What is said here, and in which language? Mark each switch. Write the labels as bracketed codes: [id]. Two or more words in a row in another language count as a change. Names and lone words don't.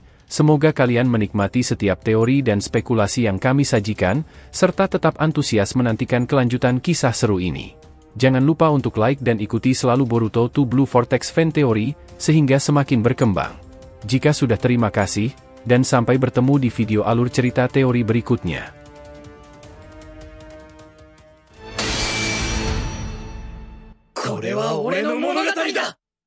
[id] Semoga kalian menikmati setiap teori dan spekulasi yang kami sajikan, serta tetap antusias menantikan kelanjutan kisah seru ini. Jangan lupa untuk like dan ikuti selalu Boruto to Blue Vortex Fan Theory, sehingga semakin berkembang. Jika sudah, terima kasih, dan sampai bertemu di video alur cerita teori berikutnya. [ja] これは俺の物語だ。